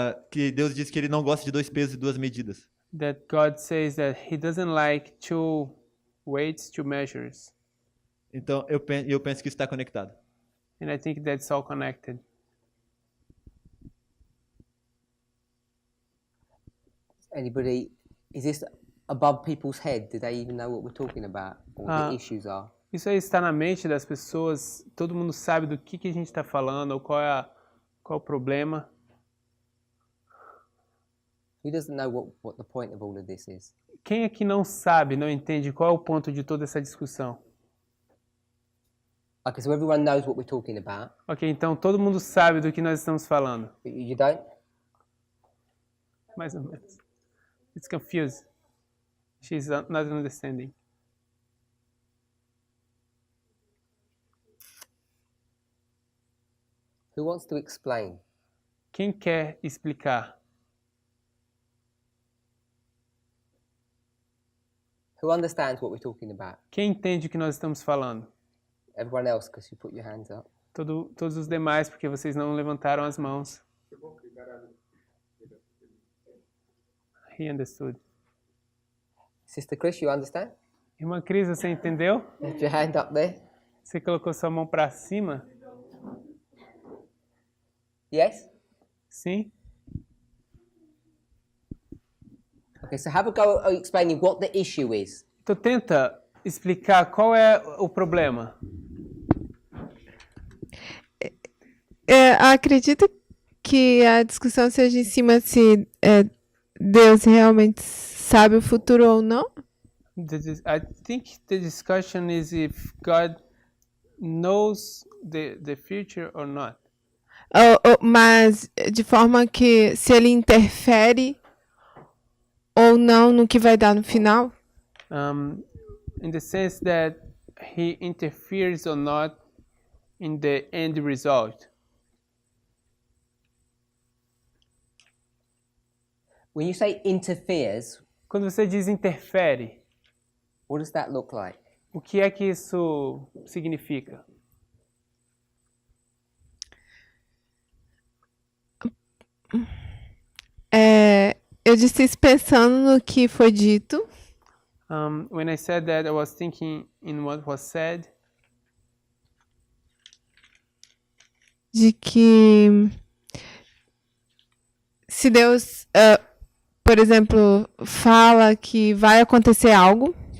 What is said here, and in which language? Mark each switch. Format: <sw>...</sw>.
<pt>que Deus diz que ele não gosta de dois pesos e duas medidas.</pt> <en>that God says that He doesn't like two weights, two measures.</en> <pt>Então eu penso que isso está conectado.</pt> <en>And I think that's all connected. Anybody? Is this above people's head? Do they even know what we're talking about, or what the issues are?</en> <pt>Isso aí está na mente das pessoas, todo mundo sabe do que a gente está falando, ou qual é o problema.</pt> <en>Who doesn't know what the point of all of this is?</en> <pt>Quem aqui não sabe, não entende qual é o ponto de toda essa discussão?</pt> <en>Okay, so everyone knows what we're talking about.</en> <pt>Ok, então todo mundo sabe do que nós estamos falando.</pt> <en>But you don't?</en> <pt>Mais ou menos.</pt> <en>It's confused. She's not understanding. Who wants to explain?</en> <pt>Quem quer explicar?</pt> <en>Who understands what we're talking about?</en> <pt>Quem entende o que nós estamos falando?</pt> <en>Everyone else, because you put your hands up.</en> <pt>Todos os demais, porque vocês não levantaram as mãos.</pt> <en>He understood. Sister Chris, you understand?</en> <pt>Irmã Cris, você entendeu?</pt> <en>Lift your hand up there.</en> <pt>Você colocou sua mão para cima?</pt> <en>Yes?</en> <pt>Sim?</pt> <en>Okay, so have a go at explaining what the issue is.</en> <pt>Então tenta explicar qual é o problema. Acredito que a discussão seja em cima se Deus realmente sabe o futuro ou não.</pt> <en>I think the discussion is if God knows the future or not.</en> <pt>Mas de forma que se ele interfere ou não no que vai dar no final.</pt> <en>In the sense that he interferes or not in the end result.</en> <pt>When you say interferes,</pt> <en>Quando você diz interfere,</en> <pt>what does that look like?</pt> <en>o que é que isso significa?</en> <pt>Eu disse isso pensando no que foi dito.</pt> <en>When I said that, I was thinking in what was said.</en> <pt>De que se Deus, por exemplo, fala que vai acontecer algo,</pt>